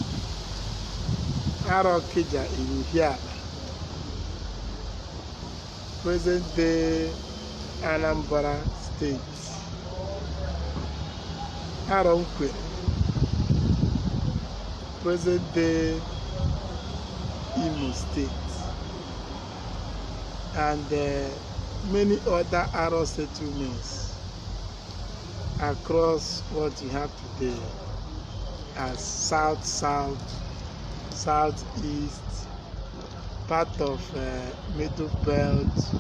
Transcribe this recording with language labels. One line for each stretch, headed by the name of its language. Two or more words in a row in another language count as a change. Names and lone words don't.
English: Keja in Hiaba, present-day Anambra State. Ekwerenmadu, present-day Imo State. And many other Aro settlements across what we have today as South, Southeast, part of Middle Belt.